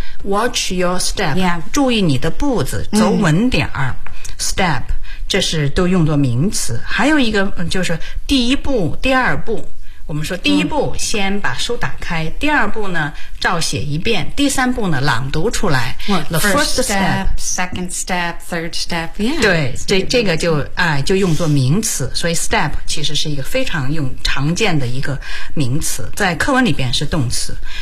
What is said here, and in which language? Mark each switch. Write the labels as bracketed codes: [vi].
[en] Watch your step、 yeah. [zh] 注意你的步子走稳点儿、mm. Step 这是都用作名词。还有一个就是第一步第二步，我们说第一步先把书打开、mm. 第二步呢照写一遍，第三步呢朗读出来、 [en] well, The first step, second step, third step、yeah. [zh] 对 这个 就用作名词。所以 step 其实是一个非常用常见的一个名词，在课文里边是动词。